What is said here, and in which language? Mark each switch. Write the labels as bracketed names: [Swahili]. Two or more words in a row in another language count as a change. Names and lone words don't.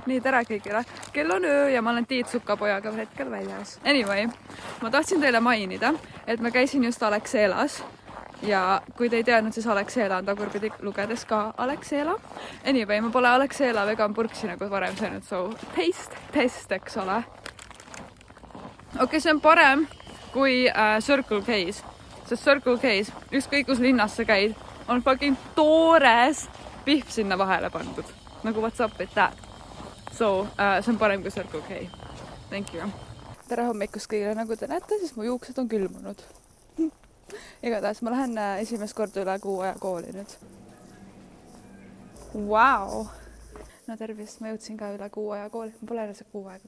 [Estonian] Nii, tere kõigile. Kell on öö ja ma olen Tiit Sukapojaga hetkel väljas. Anyway, ma tahtsin teile mainida, et ma käisin just Alexelas. Ja kui te ei teadnud, siis Alexela on tagurpidi lugedes ka Alexela. Anyway, ma pole Alexela vegan purksi nagu varem söönud, [English] so taste test, [Estonian] eks ole. Okei, see on parem kui Circle K's. Sest Circle K's, ükskõik kus linnas sa käid, on fucking toores pihv sinna vahele pandud. [English] Nagu what's up with that? So, [Estonian] see on parem kui Circle K. [English] Thank you. [Estonian] Tere hommikust kõigile, nagu te näete, siis mu juuksed on külmunud. Igatahes ma lähen esimest korda üle kuu aja kooli nüüd. [English] Wow! [Estonian] No tervist, ma jõudsin ka üle kuu aja kooli.